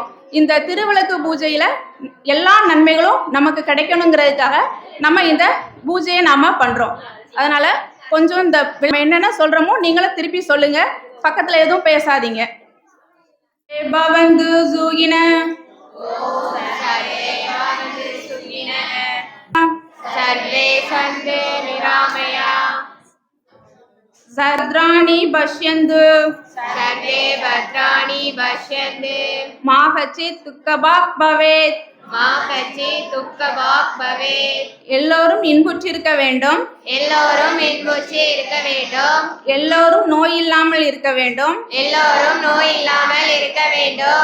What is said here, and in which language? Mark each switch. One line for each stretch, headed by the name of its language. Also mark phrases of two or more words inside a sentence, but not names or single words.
Tamil: இந்த திருவிளக்கு பூஜையில எல்லா நன்மைகளும் நமக்கு கிடைக்கணுங்கிறதுக்காக நம்ம இந்த பூஜையை நாம பண்றோம். அதனால கொஞ்சம் இந்த என்னென்ன சொல்றோமோ நீங்களும் திருப்பி சொல்லுங்க, பக்கத்துல எதுவும் பேசாதீங்க.
Sanskrit: भवन्तु सुखिन सर्वे सन्ते निरामया सत्राणि पश्यन्तु सर्वे भद्राणि पश्यन्तु मा कश्चित् दुःखभाग् भवेत्. मा कश्चित् दुःखभाग् भवेत्.
Tamil: எல்லோரும் இன்புற்றிருக்க வேண்டும், எல்லோரும் இன்புற்று இருக்க வேண்டும், எல்லோரும் நோய் இல்லாமல் இருக்க வேண்டும், எல்லோரும் நோய் இல்லாமல் இருக்க வேண்டும்,